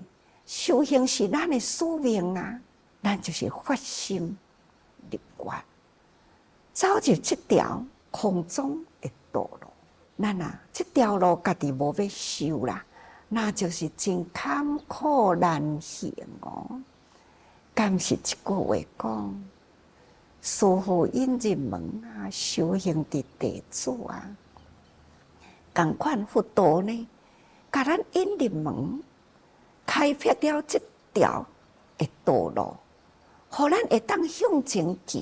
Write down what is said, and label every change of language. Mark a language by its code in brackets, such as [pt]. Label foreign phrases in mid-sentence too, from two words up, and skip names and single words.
[nan] 修行是咱的使命啊，咱就是发心立愿，走入这条空中的道路。咱啊，这条路家己无要修啦，那就是真坎坷难行哦。敢是一句话讲，师父引入门啊，修行的弟子啊。同款佛陀呢，甲咱引入门，开辟了这条的道路，互咱会当向前行。